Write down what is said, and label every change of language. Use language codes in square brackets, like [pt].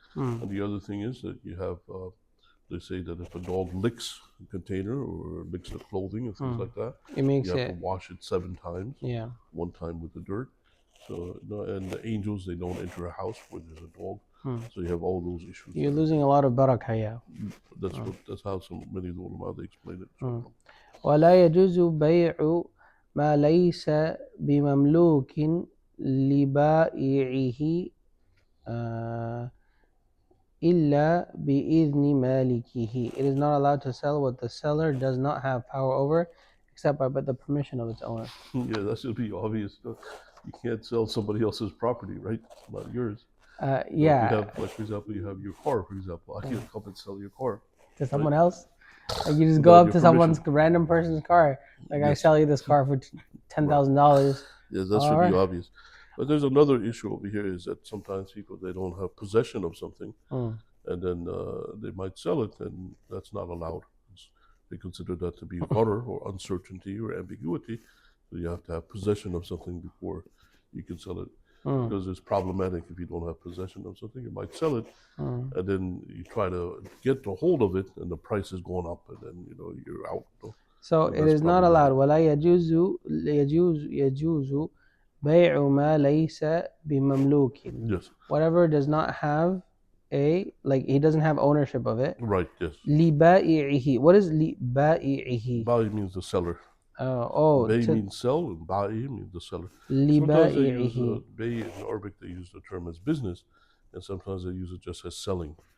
[en] And the other thing is that you have, they say that if a dog licks a container or licks the clothing and things like that, you have to wash it 7 times. Yeah. 1 time with the dirt. So, and the angels, they don't enter a house where there's a dog. So you have all those issues. You're losing a lot of barakah, yeah. That's how many of the ulama they explain it. [ar] ولا يجوز بيع ما ليس بمملوك لبائعه إلا بإذن مالكه. [en] It is not allowed to sell what the seller does not have power over except by the permission of its owner. Yeah, that should be obvious. You can't sell somebody else's property, right? It's not yours. Yeah. So if you have, like, for example, you have your car, for example. I can't come and sell your car. To someone else? Like you just go up to someone's random person's car. Like, I sell you this car for $10,000. Yes, that should be obvious. But there's another issue over here is that sometimes people, they don't have possession of something, and then they might sell it, and that's not allowed. They consider that to be gharar or uncertainty or ambiguity. So you have to have possession of something before you can sell it. Because it's problematic if you don't have possession of something. You might sell it, and then you try to get a hold of it, and the price is going up, and then you're out. So it is not allowed. [ar] ولا يجوز بيع ما ليس بمملوك. [en] Yes. Whatever does not have like he doesn't have ownership of it. Right. Yes. [ar] لبائعه. [en] What is لبائعه? Bai means the seller. Bay means sell, and Ba'i means the seller. Sometimes they use Bay in Arabic. They use the term as business, and sometimes they use it just as selling.